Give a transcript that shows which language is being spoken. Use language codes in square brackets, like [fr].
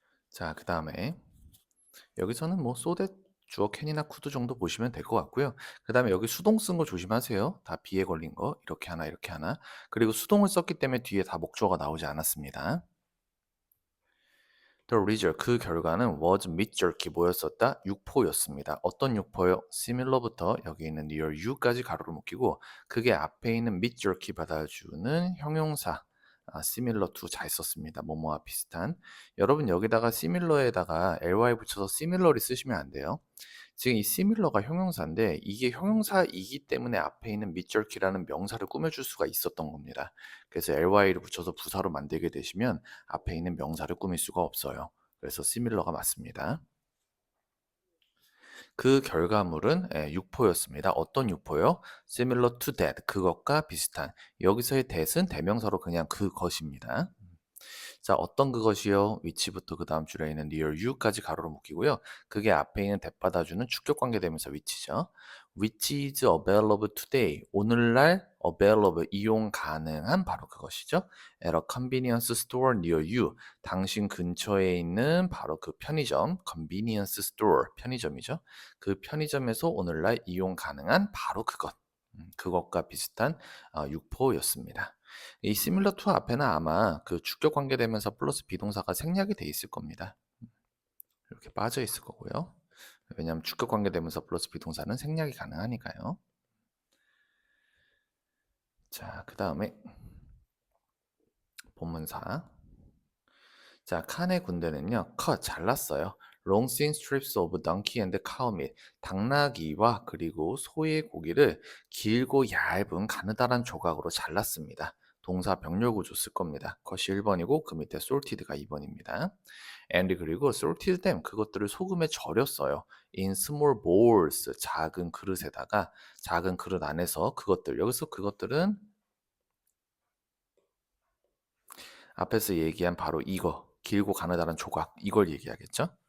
[ko] 자, 그 다음에 여기서는 뭐 소댓 주어 캔이나 쿠드 정도 보시면 될 것 같고요. 그 다음에 여기 수동 쓴 거 조심하세요. 다 비에 걸린 거 이렇게 하나 이렇게 하나 그리고 수동을 썼기 때문에 뒤에 다 목적어가 나오지 않았습니다. [en] The result, [ko] 그 결과는 [en] was mid-jerky [ko] 뭐였었다? 육포였습니다. 어떤 육포요? similar부터 여기 있는 near you까지 가로를 묶이고 그게 앞에 있는 mid-jerky 받아주는 형용사 similar to 잘 썼습니다. 뭐뭐와 비슷한. 여러분 여기다가 similar에다가 ly 붙여서 similarly 쓰시면 안 돼요. 지금 이 similar가 형용사인데 이게 형용사이기 때문에 앞에 있는 mid-jerky라는 명사를 꾸며줄 수가 있었던 겁니다. 그래서 ly를 붙여서 부사로 만들게 되시면 앞에 있는 명사를 꾸밀 수가 없어요. 그래서 similar가 맞습니다. 그 결과물은 육포였습니다. 어떤 육포요? [en] similar to that, [ko] 그것과 비슷한. 여기서의 that은 대명사로 그냥 그것입니다. 자, 어떤 그것이요? 위치부터 그 다음 줄에 있는 near you까지 가로로 묶이고요. 그게 앞에 있는 대받아주는 축격 관계대명사 위치죠. [en] which is available today. [ko] 오늘날 available, 이용 가능한 바로 그것이죠. [en] at a convenience store near you. [ko] 당신 근처에 있는 바로 그 편의점, convenience store, 편의점이죠. 그 편의점에서 오늘날 이용 가능한 바로 그것. 그것과 비슷한 육포였습니다. 이 similar to 앞에는 아마 그 주격 관계대명사 플러스 비동사가 생략이 돼 있을 겁니다. 이렇게 빠져 있을 거고요. 왜냐하면 주격 관계대명사 플러스 비동사는 생략이 가능하니까요. 자, 그 다음에 본문사. 자, 칸의 군대는요, 컷 잘랐어요. [en] Long thin strips of donkey and cow meat. [ko] 당나귀와 그리고 소의 고기를 길고 얇은 가느다란 조각으로 잘랐습니다. 동사 병렬 구조 쓸 겁니다. 컷이 1번이고 그 밑에 salted가 2번입니다. and 그리고 [en] salted them, [ko] 그것들을 소금에 절였어요. [en] in small bowls, [ko] 작은 그릇에다가, 작은 그릇 안에서 그것들, 여기서 그것들은 앞에서 얘기한 바로 이거, 길고 가느다란 조각, 이걸 얘기하겠죠?